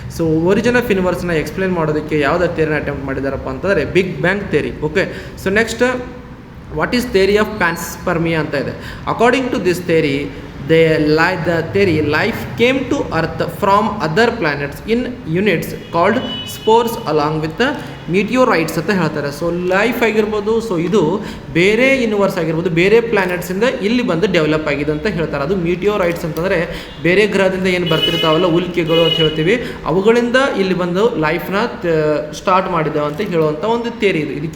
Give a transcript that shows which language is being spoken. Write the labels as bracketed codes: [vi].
[kn] So origin of ಯೂನಿವರ್ಸ್ನ explain ಮಾಡೋದಕ್ಕೆ ಯಾವುದೇ ಥಿಯರಿನ attempt ಮಾಡಿದಾರಪ್ಪ ಅಂತಂದರೆ big bang theory. [en] okay, so next what is theory of panspermia [kn] ಅಂತ ಇದೆ. [en] according to this theory, the theory life came to earth from other planets in units called spores along with the meteorites [kn] ಅಂತ ಹೇಳ್ತಾರೆ. So life ಆಗಿರ್ಬೋದು, so ಇದು ಬೇರೆ universe ಆಗಿರ್ಬೋದು, ಬೇರೆ ಪ್ಲ್ಯಾನೆಟ್ಸಿಂದ ಇಲ್ಲಿ ಬಂದು ಡೆವಲಪ್ ಆಗಿದೆ ಅಂತ ಹೇಳ್ತಾರೆ. ಅದು ಮೀಟಿಯೋರೈಟ್ಸ್ ಅಂತಂದರೆ ಬೇರೆ ಗ್ರಹದಿಂದ ಏನು ಬರ್ತಿರ್ತಾವಲ್ಲ, ಉಲ್ಕೆಗಳು ಅಂತ ಹೇಳ್ತೀವಿ, ಅವುಗಳಿಂದ ಇಲ್ಲಿ ಬಂದು ಲೈಫ್ನ ಸ್ಟಾರ್ಟ್ ಮಾಡಿದ್ದೇವೆ ಅಂತ ಹೇಳುವಂಥ ಒಂದು ಥಿಯರಿ ಇದು.